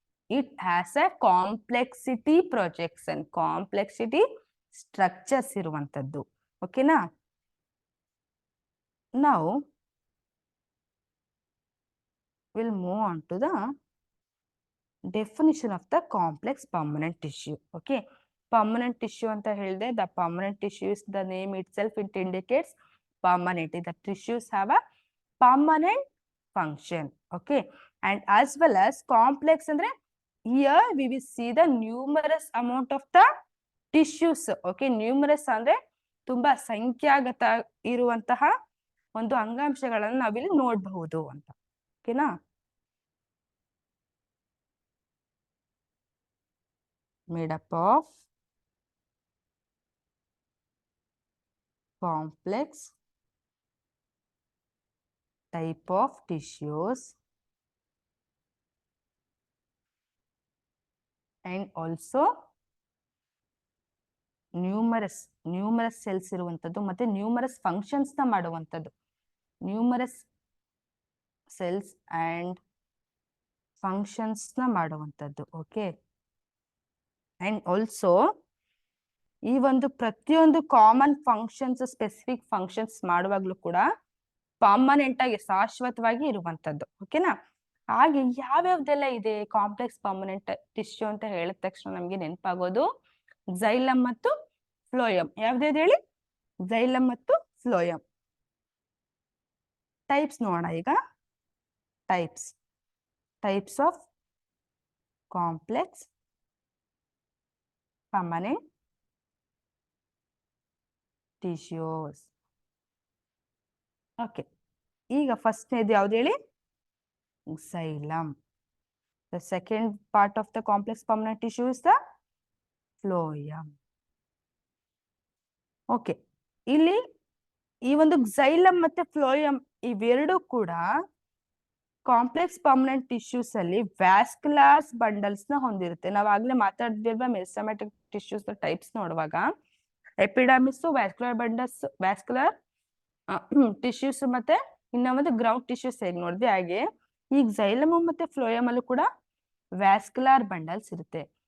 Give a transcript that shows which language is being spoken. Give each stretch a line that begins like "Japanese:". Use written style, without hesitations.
English: it has a complexity projection, complexity structures
Kannada: ಇರುವಂತದ್ದು. ಓಕೆನಾ?
English: ನಾವು will move on to the definition of the complex permanent tissue.
Kannada: Okay, permanent tissue ಅಂತ ಹೇಳಿದೆ.
English: The permanent tissue is the name itself, it indicates permanent. The tissues have a permanent function. Okay, and as well as complex andre here we will see the numerous amount of the tissues.
Kannada: Okay, numerous ಅಂದ್ರೆ ತುಂಬಾ ಸಂಖ್ಯಾಗತ ಇರುವಂತಹ ಒಂದು ಅಂಗಾಂಶಗಳನ್ನು ನಾವಿಲ್ಲಿ ನೋಡಬಹುದು ಅಂತ. ಓಕೆನಾ?
English: made up of complex type of tissues and also numerous cells
Kannada: ಇರುವಂತದ್ದು ಮತ್ತೆ
English: numerous functions
Kannada: ನ ಮಾಡುವಂತದ್ದು.
English: numerous cells and functions
Kannada: ನ ಮಾಡುವಂತದ್ದು. ಓಕೆ, and also ಈ ಒಂದು ಪ್ರತಿಯೊಂದು ಕಾಮನ್ ಫಂಕ್ಷನ್ಸ್, ಸ್ಪೆಸಿಫಿಕ್ ಫಂಕ್ಷನ್ಸ್ ಮಾಡುವಾಗ್ಲೂ ಕೂಡ ಪರ್ಮನೆಂಟ್ ಆಗಿ ಶಾಶ್ವತವಾಗಿ ಇರುವಂತದ್ದು. ಓಕೆನಾ? ಹಾಗೆ ಯಾವ್ಯಾವ್ದೆಲ್ಲ ಇದೆ ಕಾಂಪ್ಲೆಕ್ಸ್ ಪರ್ಮನೆಂಟ್ ಟಿಶ್ಯೂ ಅಂತ ಹೇಳಿದ ತಕ್ಷಣ ನಮ್ಗೆ ನೆನಪಾಗೋದು ಝೈಲಮ್ ಮತ್ತು ಫ್ಲೋಯಮ್. ಯಾವ್ದು ಹೇಳಿ? ಝೈಲಮ್ ಮತ್ತು ಫ್ಲೋಯಮ್. ಟೈಪ್ಸ್ ನೋಡೋಣ ಈಗ.
English: Types of complex permanent tissues.
Kannada: Okay, ಈಗ ಫಸ್ಟ್ನೇದು ಯಾವ್ದು ಹೇಳಿ?
English: xylem. The second part of the complex permanent tissue is the phloem.
Kannada: Okay, ಇಲ್ಲಿ ಈ ಒಂದು xylem ಮತ್ತೆ phloem ಇವೆರಡು ಕೂಡ ಕಾಂಪ್ಲೆಕ್ಸ್ ಪರ್ಮನೆಂಟ್ ಟಿಶ್ಯೂಸ್ ಅಲ್ಲಿ ವ್ಯಾಸ್ಕ್ಯುಲಾರ್ ಬಂಡಲ್ಸ್ ನ ಹೊಂದಿರುತ್ತೆ. ನಾವ್ ಆಗ್ಲೇ ಮಾತಾಡಿದ್ವಿ ಮೆಸೊಮ್ಯಾಟಿಕ್ ಟಿಶ್ಯೂಸ್ ಟೈಪ್ಸ್ ನೋಡುವಾಗ epidermis, vascular bundles, vascular tissues ಮತ್ತೆ ಇನ್ನ ಒಂದು ಗ್ರೌಂಡ್ ಟಿಶ್ಯೂಸ್ ಹೇಗೆ ನೋಡಿದ್ವಿ, ಹಾಗೆ ಈ xylem ಮತ್ತೆ ಫ್ಲೋಯಮ್ ಅಲ್ಲೂ ಕೂಡ ವ್ಯಾಸ್ಕ್ಯುಲರ್ ಬಂಡಲ್ಸ್ ಇರುತ್ತೆ.